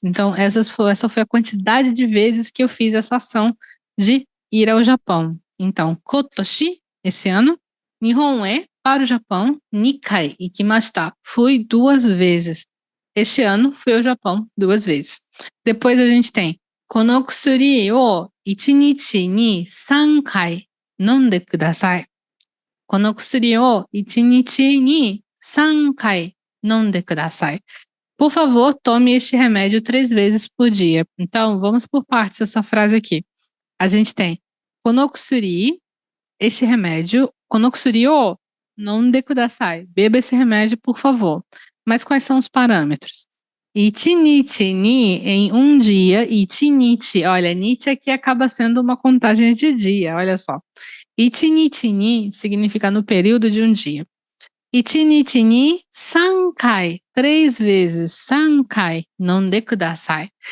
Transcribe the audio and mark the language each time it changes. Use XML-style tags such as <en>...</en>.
<pt>Então, essa foi a quantidade de vezes que eu fiz essa ação de ir ao Japão. Então,</pt> <ja>Kotoshi,</ja> <pt>esse ano,</pt> <ja>Nihon e,</ja> <pt>para o Japão,</pt> <ja>2 回行きました.</ja> <pt>Fui 2 vezes. Este ano, fui ao Japão 2 vezes. Depois a gente tem,</pt> <ja>この薬を1日に3回飲んでください。この薬を1日に3回飲んでください.</ja> <pt>Por favor, tome este remédio 3 vezes por dia. Então, vamos por partes essa frase aqui. A gente tem,</pt> <ja>この薬,</ja> <pt>este remédio,</pt> <ja>この薬を飲んでください.</ja> <pt>Beba esse remédio, por favor. Mas quais são os parâmetros?</pt> <ja>Ichinichi ni,</ja> <pt>em um dia, ichinichi, olha, nichi aqui acaba sendo uma contagem de dia, olha só. Ichinichi ni significa no período de um dia.</pt> <ja>Ichinichi ni 3 kai,</ja> <pt>3 vezes,</pt> <ja>3 kai, nonde kudasai.</ja>